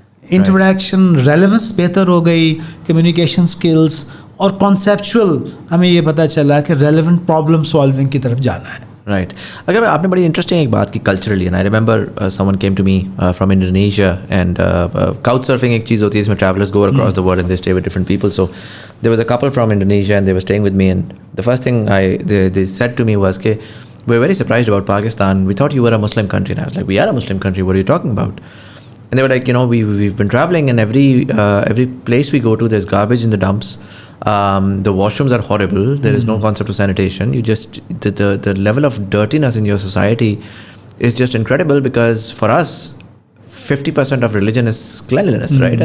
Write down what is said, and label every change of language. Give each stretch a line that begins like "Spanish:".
Urdu: Interaction relevance بہتر ہو گئی, communication skills, اور کانسیپچول ہمیں یہ پتہ چلا کہ ریلیونٹ پرابلم سالونگ کی طرف جانا ہے.
English: Right.
Urdu: اگر آپ نے بڑی انٹرسٹنگ ایک بات کی
English: culturally, I remember someone came to me from Indonesia, and couch surfing
Urdu: ایک چیز ہوتی ہے, اس میں
English: Travellers go across the world and they stay with different people. So there was a couple from Indonesia and they were staying with me, and the first thing they said to me was کہ we are very surprised about Pakistan, we thought you are a Muslim country. And I was like, we are a Muslim country, what are you talking about? And they were like, we've been traveling, and every place we go to, there's garbage in the dumps. The washrooms are horrible. There is no concept of sanitation. You just the level of dirtiness in your society is just incredible, because for us 50% of religion is cleanliness, right?